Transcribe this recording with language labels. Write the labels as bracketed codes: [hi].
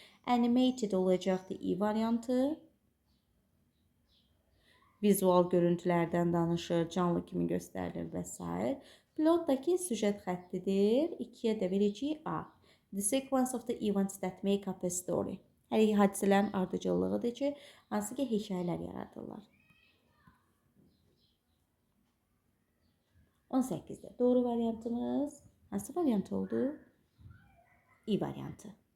[az] Animated olacaqdır, E variantı. Vizual görüntülərdən danışır, canlı kimi göstərilir və s. Plotdakı süjet xəttidir, 2-yə də verəcəyik A. [en] The sequence of the events that make up a story. [az] Hər hadisələrin ardıcıllığıdır ki, hansı ki, hekayələr yaradırlar. 18-də doğru variantımız hansı variant oldu? E variantı.